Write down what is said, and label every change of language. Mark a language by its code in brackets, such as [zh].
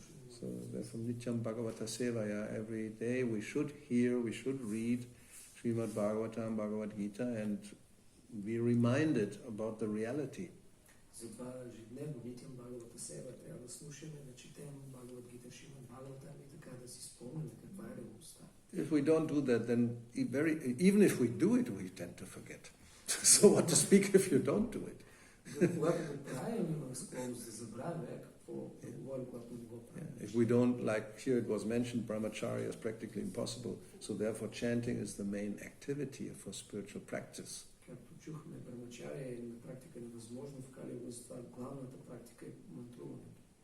[en] So therefore Nityam Bhagavata Sevaya, every day we should hear, we should read Srimad Bhagavatam, Bhagavad Gita, and be reminded about the reality. [bg] Затова ежедневно нитям Бхагавата Сева трябва да слушаме, да четем Бхагават Гита, Шримад Бхагаватам и така да си спомняме каква е реалността. [en] If we don't do that, then even if we do it, we tend to forget. So what to speak if you don't do it? [bg] Когато го правим, имаме склонност да забравяме какво говорим, когато не го правим. [en] If we don't, like here it was mentioned, brahmacharya is practically impossible. So therefore chanting is the main activity for spiritual practice. [bg] Както чухме, брамачария е на практика невъзможно в Кали Юга, затова главната практика е мантруването.